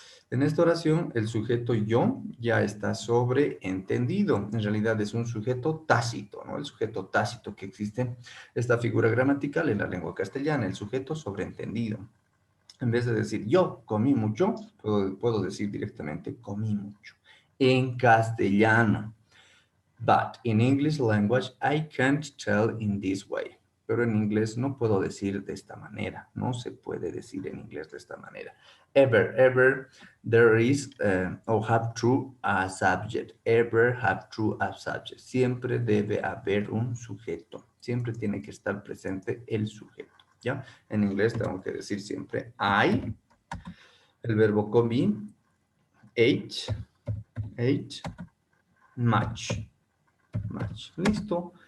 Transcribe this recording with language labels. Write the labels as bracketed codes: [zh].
[es] En esta oración, el sujeto yo ya está sobreentendido. En realidad es un sujeto tácito, ¿no? El sujeto tácito que existe, esta figura gramatical en la lengua castellana, el sujeto sobreentendido. En vez de decir yo comí mucho, puedo decir directamente comí mucho. En castellano. [en] But in English language, I can't tell in this way. [es] Pero en inglés no puedo decir de esta manera. No se puede decir en inglés de esta manera. [en] Ever, there is or have to a subject. Ever have to a subject. [es] Siempre debe haber un sujeto. Siempre tiene que estar presente el sujeto. ¿Ya? En inglés tengo que decir siempre I, el verbo comí, [en] ate, much. [es] Listo.